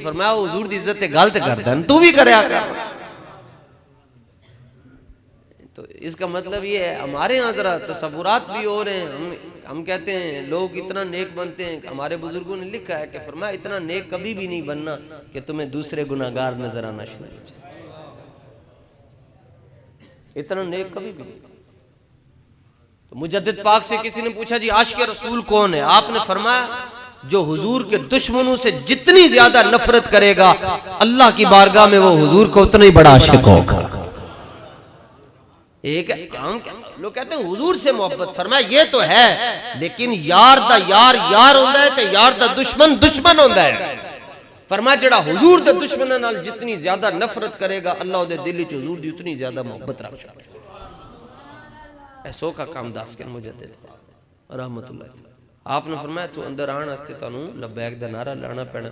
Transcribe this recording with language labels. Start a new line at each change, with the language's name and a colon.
Punjabi: فرمایا حضور دی عزت تے غلط کردا ہے تو بھی کریا کر.
Urdu: تو اس کا مطلب یہ ہے ہمارے ہاں ذرا تصورات بھی ہو رہے ہیں. ہم کہتے ہیں لوگ اتنا نیک بنتے ہیں. ہمارے بزرگوں نے لکھا ہے کہ فرمایا اتنا نیک کبھی بھی نہیں بننا کہ تمہیں دوسرے گناہگار نظر آنا شروع ہو جائے. اتنا نیک کبھی بھی نہیں. تو مجدد پاک سے کسی نے پوچھا جی عاشق رسول کون ہے؟ آپ نے فرمایا جو حضور کے دشمنوں سے جتنی زیادہ نفرت کرے گا اللہ کی بارگاہ میں وہ حضور کو اتنا ہی بڑا عاشق ہوگا. ایک لوگ کہتے ہیں حضور سے محبت.
Punjabi: فرمایا یہ تو ہے لیکن یار دا یار یار ہوندہ ہے تے یار دا دشمن دشمن ہوندہ ہے. فرمایا جڑا حضور دے دشمنوں نال جتنی زیادہ نفرت کرے گا اللہ دے دل وچ حضور دی اتنی زیادہ محبت رکھ گا. ایسو کا کام داس کے مجدد رحمت اللہ. آپ نے فرمایا تو اندر آن واسطے تانوں لبیک دا نعرہ لانا پینا.